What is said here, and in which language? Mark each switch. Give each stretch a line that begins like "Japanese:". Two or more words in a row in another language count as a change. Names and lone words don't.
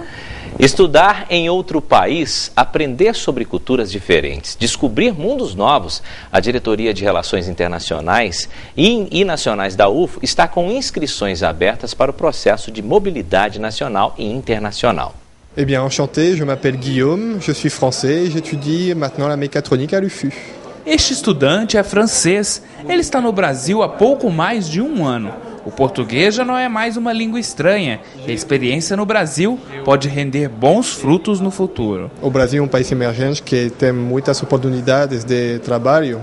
Portuguese: Estudar em outro país, aprender sobre culturas diferentes, descobrir mundos novos. A Diretoria de Relações Internacionais e Nacionais da UFO está com inscrições abertas para o processo de mobilidade nacional e internacional.
French: Eh bien, enchanté, je m'appelle Guillaume, je suis français et j'étudie maintenant la mécatronique à l'UFU.
Portuguese: Este estudante é francês. Ele está no Brasil há pouco mais de um ano. O português já não é mais uma língua estranha. E a experiência no Brasil pode render bons frutos no futuro. O Brasil é um país emergente que tem muitas oportunidades de trabalho.